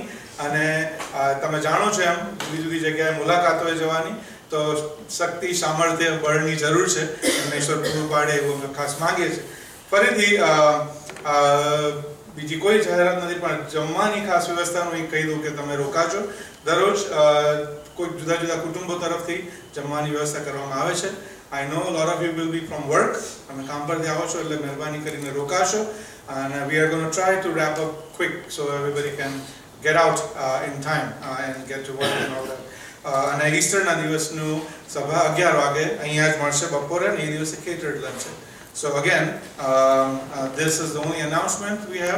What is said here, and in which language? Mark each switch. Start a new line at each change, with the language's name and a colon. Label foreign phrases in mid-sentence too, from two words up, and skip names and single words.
Gujarati: અને તમે જાણો છો એમ જુદી જુદી જગ્યાએ મુલાકાતોએ જવાની, તો શક્તિ, સામર્થ્ય, બળની જરૂર છે. એમને ઈશ્વર પૂરું પાડે એવું અમે ખાસ માંગીએ છીએ. ફરીથી બીજી કોઈ જાહેરાત નથી, પણ જમવાની ખાસ વ્યવસ્થાનું એક કહી દઉં કે તમે રોકાજો. દરરોજ કોઈ જુદા જુદા કુટુંબો તરફથી જમવાની વ્યવસ્થા કરવામાં આવે છે.
English: I know a lot of you will be from work.
Gujarati: તમે કામ પરથી આવો છો એટલે મહેરબાની કરીને રોકાશો.
English: And we are going to try to wrap up quick so everybody can get out in time and get to work and all that.
Gujarati: અને ઈસ્ટરના દિવસનું સભા 11 વાગે અહીંયા જ મળશે બપોરે, અને એ દિવસે
English: catered lunch
Gujarati: છે.
English: So again, this is the only announcement we have.